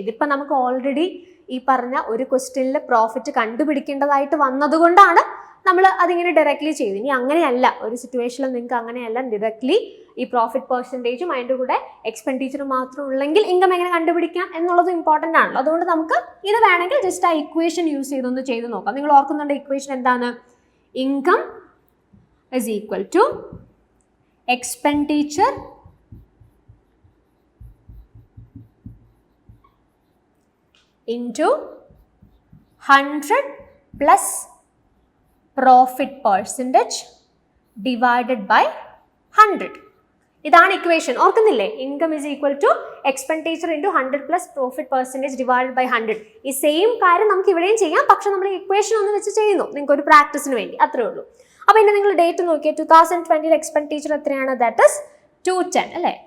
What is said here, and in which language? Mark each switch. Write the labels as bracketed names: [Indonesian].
[Malayalam] ഇതിപ്പോൾ നമുക്ക് ഓൾറെഡി ഈ പറഞ്ഞ ഒരു ക്വസ്റ്റ്യനിൽ പ്രോഫിറ്റ് കണ്ടുപിടിക്കേണ്ടതായിട്ട് വന്നതുകൊണ്ടാണ് നമ്മൾ അതിങ്ങനെ ഡയറക്റ്റ്ലി ചെയ്തു. ഇനി അങ്ങനെയല്ല, ഒരു സിറ്റുവേഷനിൽ നിങ്ങൾക്ക് അങ്ങനെയല്ല, ഡയറക്റ്റ്ലി ഈ പ്രോഫിറ്റ് പെർസെൻറ്റേജും അതിൻ്റെ കൂടെ എക്സ്പെൻഡിച്ചറും മാത്രം ഉള്ളെങ്കിൽ ഇൻകം എങ്ങനെ കണ്ടുപിടിക്കാം എന്നുള്ളത് ഇമ്പോർട്ടൻ്റ് ആണല്ലോ. അതുകൊണ്ട് നമുക്ക് ഇത് വേണമെങ്കിൽ ജസ്റ്റ് ആ ഇക്വേഷൻ യൂസ് ചെയ്തൊന്ന് ചെയ്ത് നോക്കാം. നിങ്ങൾ ഓർക്കുന്നുണ്ട് ഇക്വേഷൻ എന്താണ്? [English] Income is equal to expenditure into 100 plus profit percentage divided by 100. [Malayalam] ഇതാണ് ഇക്വേഷൻ. ഓർക്കുന്നില്ലേ? [English] Income is equal to expenditure into 100 plus profit percentage divided by 100. [Malayalam] ഈ സെയിം കാര്യം നമുക്ക് ഇവിടെയും ചെയ്യാം. പക്ഷെ നമ്മൾ ഇക്വേഷൻ ഒന്ന് വെച്ച് ചെയ്യുന്നു, നിങ്ങൾക്ക് ഒരു പ്രാക്ടീസിന് വേണ്ടി, അത്രേ ഉള്ളൂ. അപ്പോൾ ഇനി നിങ്ങൾ ഡേറ്റ് നോക്കിയാൽ 2020 എക്സ്പെൻഡിച്ചർ എത്രയാണ്? [English] that is [Malayalam] 210 അല്ലേ?